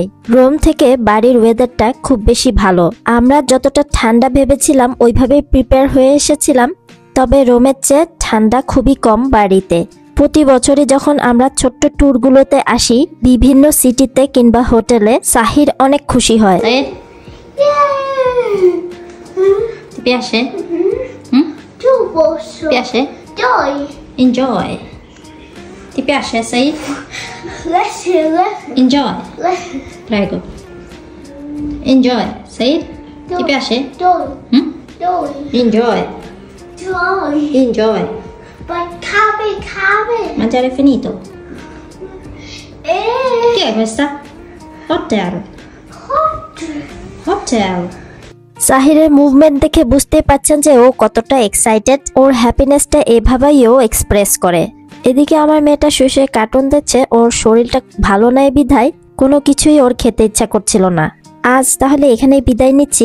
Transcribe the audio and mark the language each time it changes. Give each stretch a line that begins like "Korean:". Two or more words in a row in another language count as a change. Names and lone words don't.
Bangla: রুম থেকে বাড়ির ওয়েদারটা খুব বেশি ভালো। আমরা যতটা ঠান্ডা ভেবেছিলাম ওইভাবেই প্রিপেয়ার হয়ে এসেছিলাম, তবে রুমের চেয়ে ঠান্ডা খুবই কম বাড়িতে। প্রতি বছরই যখন আমরা ছোট্ট ট্যুরগুলোতে আসি বিভিন্ন সিটিতে কিংবা হোটেলে, সাহির অনেক খুশি হয়।
Italian: Piace? Tu posso. Piace? Dai. Enjoy. Ti piace, Said?
English: Enjoy. Prego. Enjoy, Said?
Italian: Ti piace? Dai. Dai.
English: Enjoy.
Italian: Dai.
English: Enjoy.
Italian: Ma cabe. Mangiare finito. Eh. Che è questa? Hotel. Hotel.
Bangla: সাহিরের মুভমেন্ট দেখে বুঝতে পারছেন যে ও কতটা এক্সাইটেড। ওর হ্যাপিনেসটা এভাবেই ও এক্সপ্রেস করে। এদিকে আমার মেয়েটা শুয়ে কার্টুন দেখছে। ওর শরীরটা ভালো নাই বিধায় কোনো কিছুই ওর খেতে ইচ্ছা করছিল না। আজ তাহলে এখানেই বিদায় নিচ্ছি।